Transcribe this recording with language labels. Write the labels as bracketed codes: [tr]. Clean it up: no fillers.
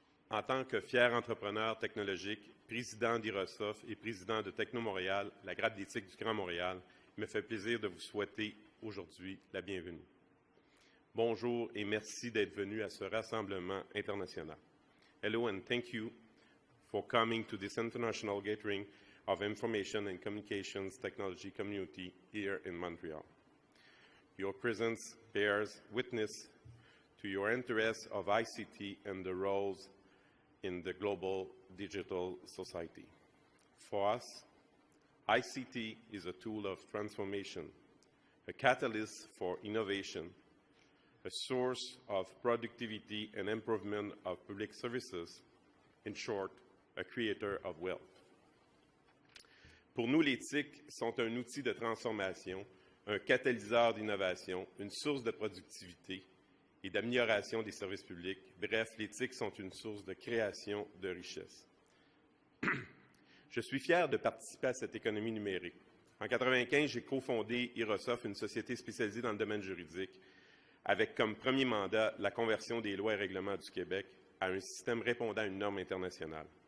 [fr] En tant que fier entrepreneur technologique, président d'Irosoft et président de Techno-Montréal, la grappe d'éthique du Grand Montréal, il me fait plaisir de vous souhaiter aujourd'hui la bienvenue. Bonjour et merci d'être venu à ce rassemblement international. [en] Hello and thank you for coming to this international gathering of information and communications technology community here in Montreal. Your presence bears witness to your interest of ICT and the roles in the global digital society. For us, ICT is a tool of transformation, a catalyst for innovation, a source of productivity and improvement of public services, in short, a creator of wealth. [fr] Pour nous, l'éthique sont un outil de transformation, un catalyseur d'innovation, une source de productivité et d'amélioration des services publics. Bref, l'éthique sont une source de création de richesse. Je suis fier de participer à cette économie numérique. En 1995, j'ai cofondé Irosoft, une société spécialisée dans le domaine juridique, avec comme premier mandat la conversion des lois et règlements du Québec à un système répondant à une norme internationale.